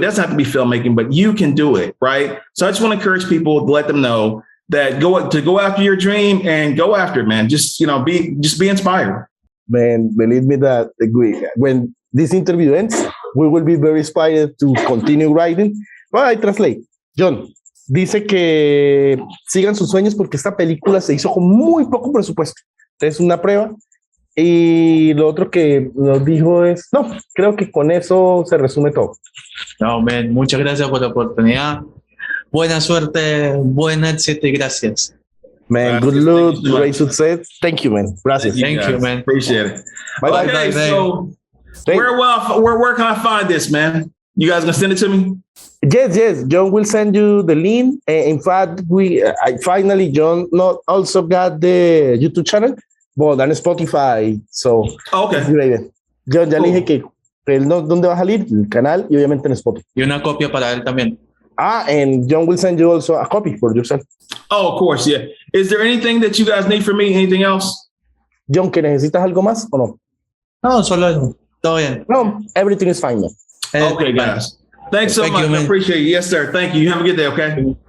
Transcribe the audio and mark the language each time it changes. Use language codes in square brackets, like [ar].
[en] That's not to be filmmaking, but you can do it. Right. So I just want to encourage people to let them know that go after your dream and go after it, man. Just be inspired. Man, believe me that when this interview ends, we will be very inspired to continue writing. Well, I translate. [es] Jhon dice que sigan sus sueños porque esta película se hizo con muy poco presupuesto. Es una prueba. Y lo otro que nos dijo es, no, creo que con eso se resume todo. No, man, muchas gracias por la oportunidad. Buena suerte, buen éxito y gracias. [en] Man, good luck, great success. Thank you, man. Gracias. Thank you, man. Appreciate it. Bye, Okay, bye. so where can I find this, man? You guys gonna send it to me? Yes. Jhon will send you the link. In fact, Jhon not also got the YouTube channel, but on Spotify. So, okay. [es] Jhon, ya le dije que él dónde va a salir, el canal y obviamente en Spotify. Y una copia para él también. [en] And Jhon will send you also a copy for yourself. Oh, of course, yeah. Is there anything that you guys need from me? Anything else? [es] Jhon, ¿que necesitas algo más o no? No, solo eso. Todo bien. [en] No, everything is fine, man. Okay, guys. Thanks so much. You, I appreciate it. Yes, sir. Thank you. You have a good day, okay?